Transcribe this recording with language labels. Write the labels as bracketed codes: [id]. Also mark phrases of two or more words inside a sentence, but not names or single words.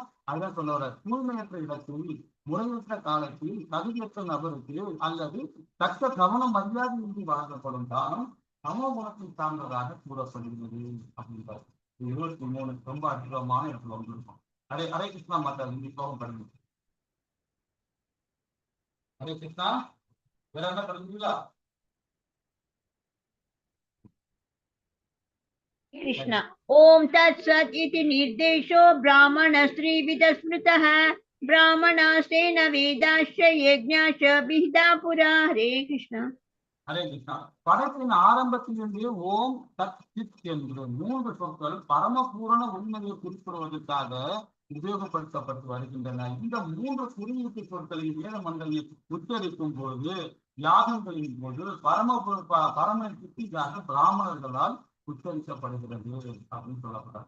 [ta] அதுதான் சொல்ல வர, தூய்மையற்ற இடத்தில், முறையற்ற காலத்தில், தகுதியற்ற நபருக்கு அல்லது தக்க கவனம் மரியாதையின்றி வழங்கப்படும் தானம் சம குணத்தை சார்ந்ததாக கூறப்படுகிறது அப்படின்றார். 23 ரொம்ப அற்புதமான இடத்துல வந்திருக்கும். ஹரே கிருஷ்ணா மாதா, இந்த ஸ்லோகம் படிங்க. ஹரே கிருஷ்ணா. வேற என்ன படிக்கிறீங்களா? [sa] कृष्ण ओम तत्सत् इति निर्देशो ब्राह्मणस्त्रिविध स्मृतः ब्राह्मणास्तेन वेदाश्च यज्ञाश्च विहिता पुरा. हरे कृष्ण. [ta] ஹரே கிருஷ்ணா. படைப்பின் ஆரம்பத்திலிருந்தே [sa] ओम् तत् सित् [ta] என்று 3 சொற்கள் பரமபூரண உண்மையை குறிப்பிடுவதற்காக உபயோகப்படுத்தப்பட்டு வருகின்றன. இந்த 3 குறியீட்டு சொற்களை வேத மண்டலில் உச்சரிக்கும் போது, யாகங்களின் போது பரம சித்திக்காக பிராமணர்களால் உச்சரிக்கப்படுகிறது அப்படின்னு சொல்லப்பட்டார்.